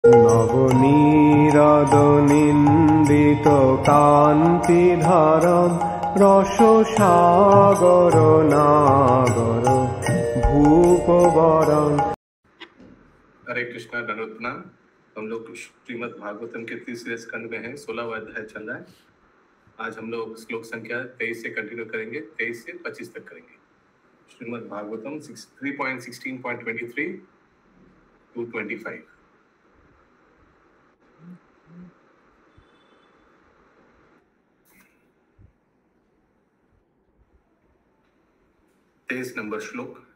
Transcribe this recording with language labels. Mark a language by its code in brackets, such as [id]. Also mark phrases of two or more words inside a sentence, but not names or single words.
[sa] নবনীরাদনিন্দিত কান্তিধারম রসসাগর নাগর भूपवरम। [hi] हरे कृष्णा, दंडवत प्रणाम। हम लोग श्रीमद् भागवतम के 30वें स्कंद में हैं, 16वां अध्याय चल रहा है। आज हम लोग श्लोक संख्या 23 से कंटिन्यू करेंगे, 23 से 25 तक करेंगे। श्रीमद् भागवतम 3.16.23 to 25। तेईस नंबर श्लोक।